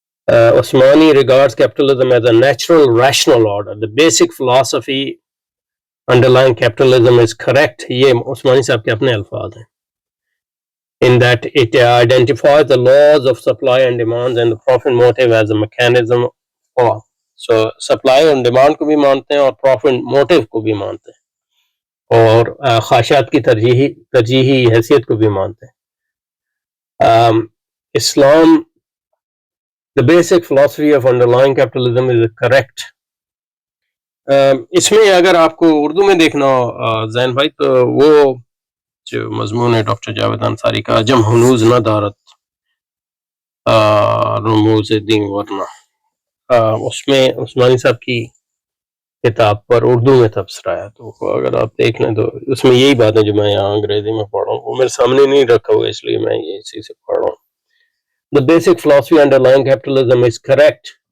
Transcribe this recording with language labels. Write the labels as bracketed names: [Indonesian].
[English] Usmani regards capitalism as a natural rational order. The basic philosophy underlying capitalism is correct. [Urdu] یہ عثمانی صاحب کے اپنے الفاظ ہیں. [English] In that it identifies the laws of supply and demand and the profit motive as a mechanism for. So supply and demand [Urdu] کو بھی مانتے ہیں اور profit motive کو بھی مانتے ہیں اور خواہشات کی ترجیحی حیثیت کو بھی مانتے ہیں. [English] Islam, the basic philosophy of underlying capitalism is correct. [Urdu] اس میں اگر آپ کو اردو میں دیکھنا ہو زین بھائی تو وہ جو مضمون ہے ڈاکٹر جاوید انصاری کا جم ہنوز نہ دارت رموز دین ورنہ، اس میں عثمانی صاحب کی کتاب پر اردو میں تبصرہ ہے، تو اگر آپ دیکھ لیں تو اس میں یہی بات ہے جو میں یہاں انگریزی میں پڑھ رہا ہوں، وہ میرے سامنے نہیں رکھا ہوا اس لیے میں یہ اسی سے پڑھ رہا ہوں. [English] The basic philosophy underlying capitalism is correct